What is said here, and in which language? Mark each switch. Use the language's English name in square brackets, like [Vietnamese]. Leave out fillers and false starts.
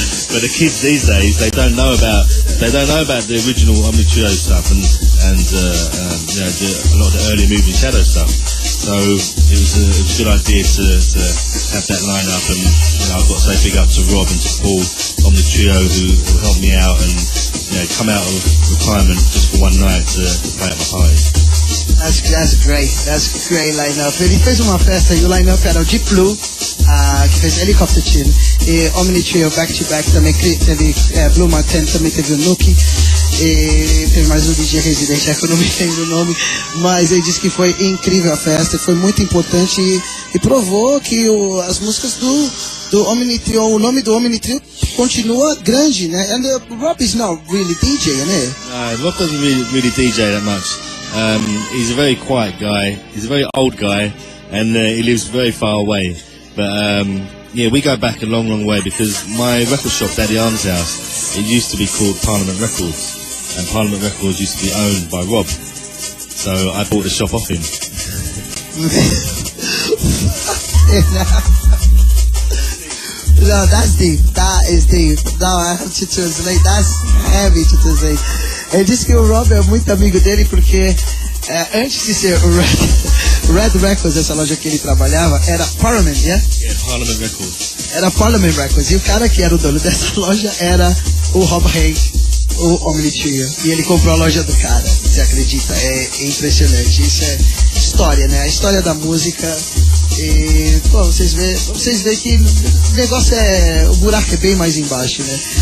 [English] But the kids these days, they don't know about the original On the Trio stuff and a lot of the early Moving Shadow stuff. So it was a good idea to have that lineup, and I've got to say big up to Rob and to Paul on the Trio who helped me out and come out of retirement just for one night to play at my party. That's great line-up. [Portuguese] Ele fez uma festa e o line-up era o Deep Blue, que fez Helicopter Chin, e Omni Trio back-to-back também teve Blue Martin, também teve o Nookie, e teve mais um DJ residente, que eu não me lembro o nome, mas ele disse que foi incrível a festa, foi muito importante e provou que as músicas do Omni Trio, o nome do Omni Trio continua grande, né? [English] And Rob is not really DJ, [Portuguese] né? [English] Rob doesn't really DJ that much. He's a very quiet guy. He's a very old guy, and he lives very far away. But yeah, we go back a long, long way because my record shop, Daddy Arm's house, it used to be called Parliament Records, and Parliament Records used to be owned by Rob. So I bought the shop off him. No, that's deep. That is deep. Now I have to translate. That's heavy to translate. [Portuguese] Ele disse que o Rob é muito amigo dele porque antes de ser o Red Records, essa loja que ele trabalhava, era Parliament, [English] yeah? Yeah, Parliament Records. [Portuguese] Era Parliament Records. E o cara que era o dono dessa loja era o Rob Hay, o Omni Trio. E ele comprou a loja do cara. Você acredita? É impressionante. Isso é história, né? A história da música. E, pô, vocês veem que o negócio o buraco é bem mais embaixo, né?